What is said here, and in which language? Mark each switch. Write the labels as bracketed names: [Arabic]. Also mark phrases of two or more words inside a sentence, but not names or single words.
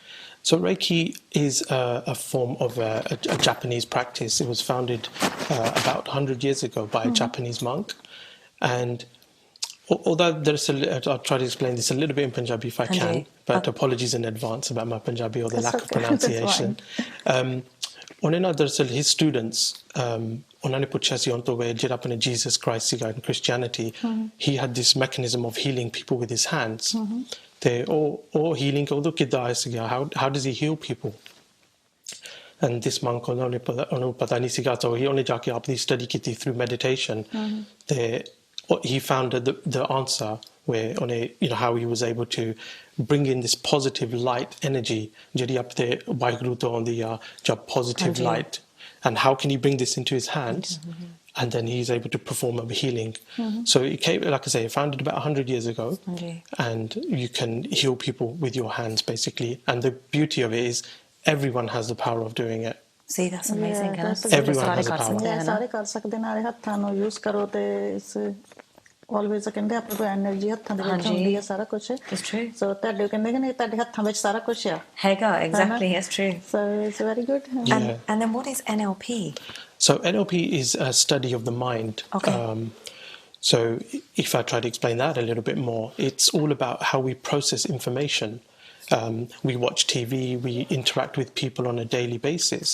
[English] So Reiki is a form of a Japanese practice. It was founded about 100 years ago by a Japanese monk. And although I'll try to explain this a little bit in Punjabi if I can, but apologies in advance about my Punjabi or the lack of pronunciation. [Punjabi] ਉਹਨੇ ਨਾ ਦਰਅਸਲ [English] his students [Punjabi] ਉਹਨਾਂ ਨੇ ਪੁੱਛਿਆ ਸੀ ਉਹਨਾਂ ਤੋਂ ਜਿਹੜਾ ਆਪਣੇ Jesus Christ ਸੀਗਾ [English] in Christianity he had this mechanism of healing people with his hands [Punjabi] ਤੇ ਉਹ healing ਉਦੋਂ ਕਿੱਦਾਂ ਆਇਆ ਸੀਗਾ [English] how does he heal people and this monk [Punjabi] ਉਹਨੂੰ ਪਤਾ ਨਹੀਂ ਸੀਗਾ ਤਾਂ ਉਹਨੇ ਜਾ ਕੇ ਆਪਣੀ ਸਟੱਡੀ ਕੀਤੀ [English] through meditation ਤੇ he found the answer where on how he was able to bring in this positive light energy [Punjabi] ਜਿਹੜੀ ਆਪਦੇ ਵਾਹਿਗੁਰੂ ਤੋਂ ਆਉਂਦੀ ਆ [English] just positive light and how can he bring this into his hands and then he's able to perform a healing so it came, like I say, founded about 100 years ago and you can heal people with your hands basically and the beauty of it is everyone has the power of doing it. See, that's amazing. Everyone has the power. [Punjabi] ਸਾਰੇ ਕਰ ਸਕਦੇ ਨਾਲੇ ਹੱਥਾਂ ਨੂੰ ਯੂਜ਼ ਕਰੋ ਤੇ always ਕਹਿੰਦੇ ਆਪਣੇ ਕੋਲ એનર્ਜੀ ਹੱਥਾਂ ਦੇ ਵਿੱਚ ਹੁੰਦੀ ਹੈ ਸਾਰਾ ਕੁਝ [English] it's true [Punjabi] so ਤੁਹਾਡੇ ਕਹਿੰਦੇ ਕਿ ਨਹੀਂ ਤੁਹਾਡੇ ਹੱਥਾਂ ਵਿੱਚ ਸਾਰਾ ਕੁਝ ਆ [English] ਹੈਗਾ exactly it's true so it's very good and then what is NLP? So NLP is a study of the mind. So if I try to explain that a little bit more, it's all about how we process information. We watch TV, we interact with people on a daily basis.